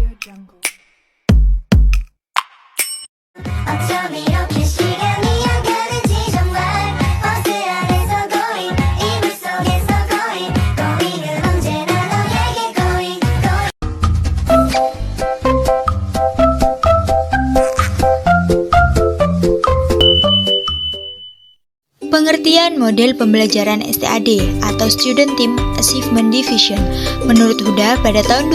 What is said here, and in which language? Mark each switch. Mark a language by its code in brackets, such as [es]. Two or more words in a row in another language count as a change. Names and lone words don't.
[en] Jungle. [ko] 어쩜 이렇게 시간이 안 가는지 정말 버스 안에서 고잉 이불 속에서 고잉은 언제나 너에게 고잉 [id] Pengertian model pembelajaran STAD atau Student Team Achievement Division menurut Huda pada tahun